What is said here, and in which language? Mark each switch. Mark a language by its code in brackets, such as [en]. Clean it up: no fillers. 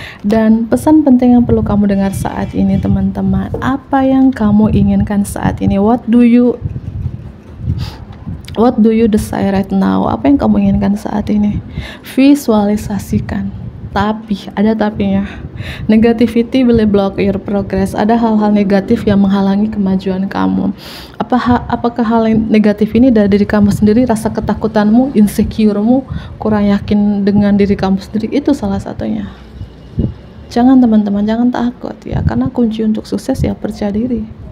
[id] Dan pesan penting yang perlu kamu dengar saat ini teman-teman, apa yang kamu inginkan saat ini? [en] What do you desire right now? [id] Apa yang kamu inginkan saat ini? Visualisasikan. Tapi, ada tapinya. [en] Negativity will block your progress. [id] Ada hal-hal negatif yang menghalangi kemajuan kamu. Apakah hal negatif ini dari diri kamu sendiri? Rasa ketakutanmu, insecuremu, kurang yakin dengan diri kamu sendiri, itu salah satunya. Jangan teman-teman, jangan takut ya, karena kunci untuk sukses ya percaya diri.